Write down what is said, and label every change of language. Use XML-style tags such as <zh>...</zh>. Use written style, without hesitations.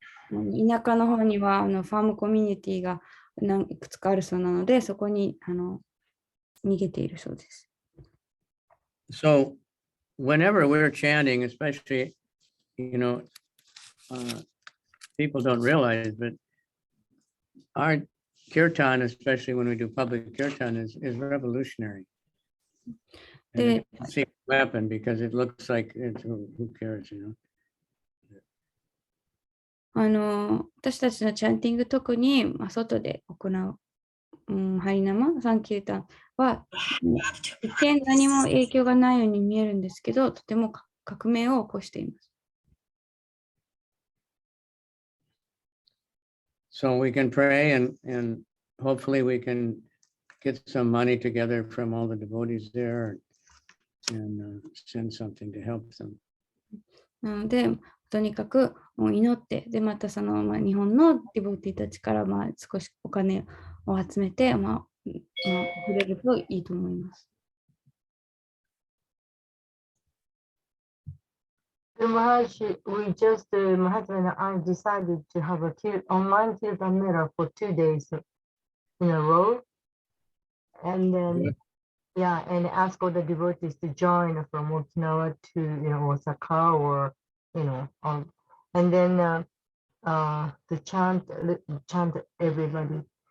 <ja>田舎の方にはファームコミュニティがいくつかあるそうなので、そこに逃げているそうです。</ja> <en>So whenever we're chanting, especially, people don't realize, but our kirtan, especially when we do public kirtan, is revolutionary. And it's a weapon because it looks like it's, who cares,</en> <ja>私たちのチャンティング、特に外で行う、ハリナマ、サンキルタンは、一見何も影響がないように見えるんですけど、とても革命を起こしています。</ja> <en>So we can pray and hopefully we can get some money together from all the devotees there and send something to help them.</en> <ja>なので、とにかく祈って、で、また日本のディボティたちから少しお金を集めて、触れるといいと思います。</ja> <en>Maharaj, we just, Maharaj and I decided to have a online Kirtan Mela for 2 days in a row. And then, and ask all the devotees to join from Okinawa to, Osaka or, and then to chant everybody.</en>